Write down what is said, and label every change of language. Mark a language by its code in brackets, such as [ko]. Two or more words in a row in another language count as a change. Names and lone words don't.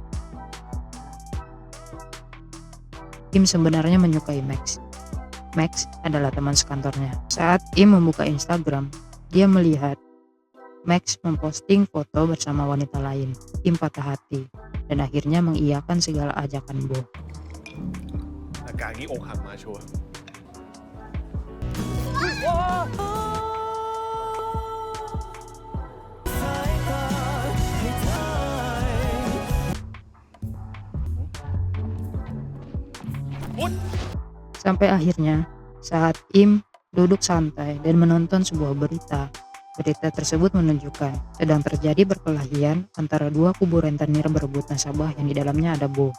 [id] Im sebenarnya menyukai Max. Max adalah teman sekantornya. Saat Im membuka Instagram, dia melihat Max memposting foto bersama wanita lain. Im patah hati dan akhirnya mengiyakan segala ajakan Bo. [th] อาการนี้อกหักมาชัวร์ [id] Sampai akhirnya, saat Im duduk santai dan menonton sebuah berita, berita tersebut menunjukkan sedang terjadi perkelahian antara dua kubu rentenir berebut nasabah yang di dalamnya ada Bo.